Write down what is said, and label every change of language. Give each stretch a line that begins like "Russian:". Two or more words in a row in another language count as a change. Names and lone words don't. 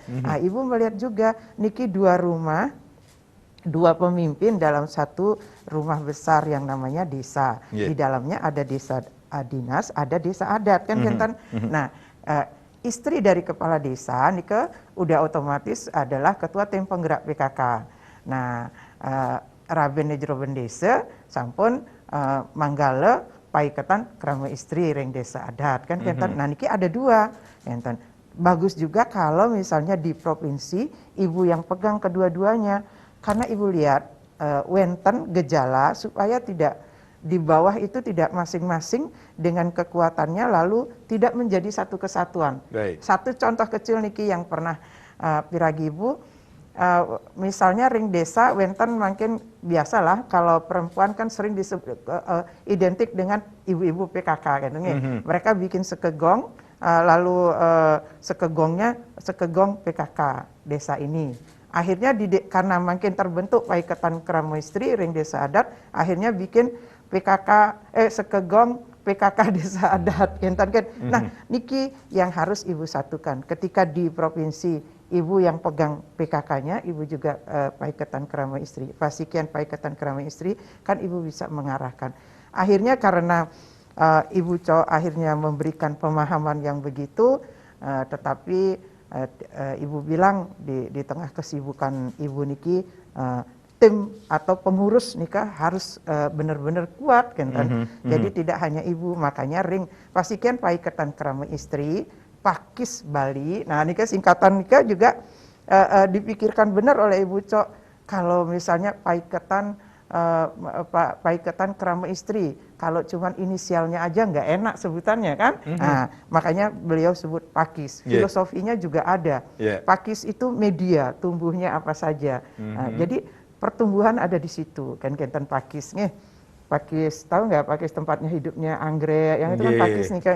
Indonesian: Ibu melihat juga niki dua rumah, dua pemimpin dalam satu rumah besar yang namanya desa. Di dalamnya ada desa dinas, ada desa adat, kan enten. Nah, istri dari kepala desa nika udah otomatis adalah ketua tim penggerak PKK. Nah,
Balinese: Raben jeroben desa sampun manggala paiketan krama istri ring desa adat kan kenten.
Indonesian: Nah niki ada dua kenten. Bagus juga kalau misalnya di provinsi ibu yang pegang kedua-duanya, karena ibu lihat wenten gejala supaya tidak di bawah itu tidak masing-masing dengan kekuatannya lalu tidak menjadi satu kesatuan. Satu contoh kecil niki yang pernah piragi ibu, misalnya
Balinese: ring desa wenten
Indonesian: makin biasalah kalau perempuan kan sering disebut identik dengan ibu-ibu PKK kan. Mereka bikin sekegong lalu sekegong PKK desa ini. Akhirnya karena makin terbentuk paiketan krama istri ring desa adat, akhirnya bikin sekegong PKK desa adat kan. Nah, niki yang harus ibu satukan ketika di provinsi. Ibu yang pegang PKK-nya, ibu juga paiketan krama istri. Pasikian paiketan krama istri, kan ibu bisa mengarahkan. Akhirnya karena ibu akhirnya memberikan pemahaman yang begitu, tetapi ibu bilang di tengah kesibukan ibu niki, tim atau pengurus nikah harus benar-benar kuat kan. Jadi tidak hanya ibu, makanya ring pasikian paiketan krama istri Pakis Bali. Nah, nika singkatan nika juga dipikirkan benar oleh Ibu Cok. Kalau misalnya paiketan krama istri, kalau cuman inisialnya aja nggak enak sebutannya kan. Nah, makanya beliau sebut Pakis. Filosofinya juga ada. Pakis itu media, tumbuhnya apa saja. Nah, jadi pertumbuhan ada di situ kan kenten Pakis nih. Pakis, tahu nggak Pakis tempatnya hidupnya anggrek, yang itu kan Pakis nih kan.